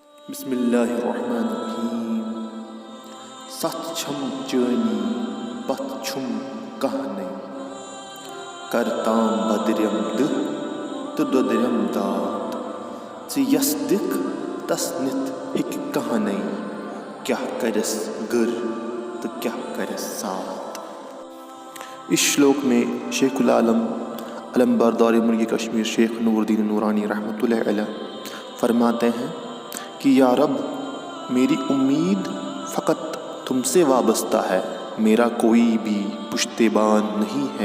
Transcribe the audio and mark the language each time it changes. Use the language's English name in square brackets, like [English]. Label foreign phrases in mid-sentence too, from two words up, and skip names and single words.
[Arabic] بسم اللہ الرحمن الرحیم [Kashmiri] ست چھم چانی پت چھم کہنے کرتام بدریم دہ تو دودریم داد ژٕ دکھ تس نتھ ہیک کہنے کیا کرس گر تو کیا کرس سات۔ [Urdu] اس شلوک میں شیخ العالم علم بردار ملک کشمیر شیخ نور الدین نورانی [Arabic] رحمۃ اللہ علیہ [Urdu] فرماتے ہیں کہ یا رب میری امید فقط تم سے وابستہ ہے، میرا کوئی بھی پشتیبان نہیں ہے۔